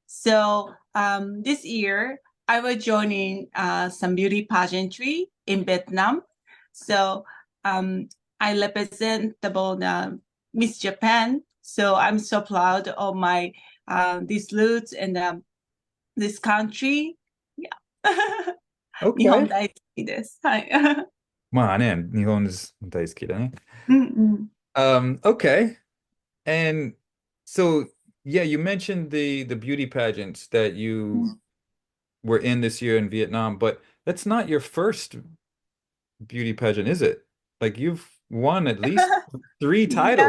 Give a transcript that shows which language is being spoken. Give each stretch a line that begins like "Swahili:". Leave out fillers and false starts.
English: So this year, I was joining some beauty pageantry in Vietnam. So um, I represent the Miss Japan. So I'm so proud of my these roots and this country. Yeah. 日本 Okay.
Japanese: 大好きです。はい。まあね、日本大好きだね。うんうん。
English: Okay. And so yeah, you mentioned the beauty pageants that you were in this year in Vietnam, but that's not your first beauty pageant, is it? Like you've won at least three titles,